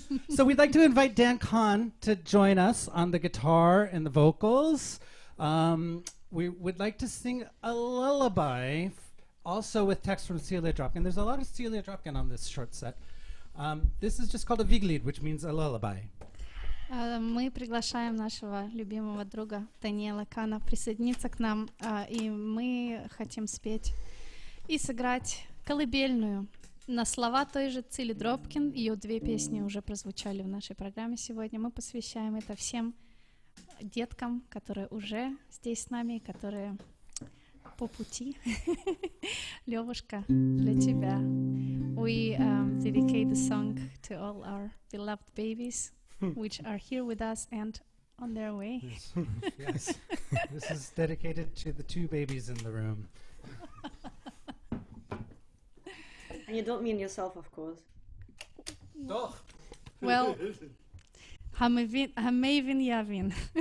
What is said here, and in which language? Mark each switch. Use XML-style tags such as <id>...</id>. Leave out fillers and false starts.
<en>So we'd like to invite Dan Kahn to join us on the guitar and the vocals. We would like to sing a lullaby, also with text from Celia Dropkin. There's a lot of Celia Dropkin on this short set. This is just called a Viglied, which means a lullaby.</en> <ru>Мы приглашаем нашего любимого друга Даниэла Кана присоединиться к нам, и мы хотим спеть и сыграть колыбельную на слова той же Цили Дропкин. Ее 2 песни уже прозвучали в нашей программе сегодня. Мы посвящаем это всем деткам, которые уже здесь с нами, которые по пути. Левушка, для тебя.</ru> <en>We dedicate the song to all our beloved babies, which are here with us and on their way. Yes. This is dedicated to the 2 babies in the room. And you don't mean yourself, of course.</en> <yi>Doch. Well, Хамейвин Явин.</yi>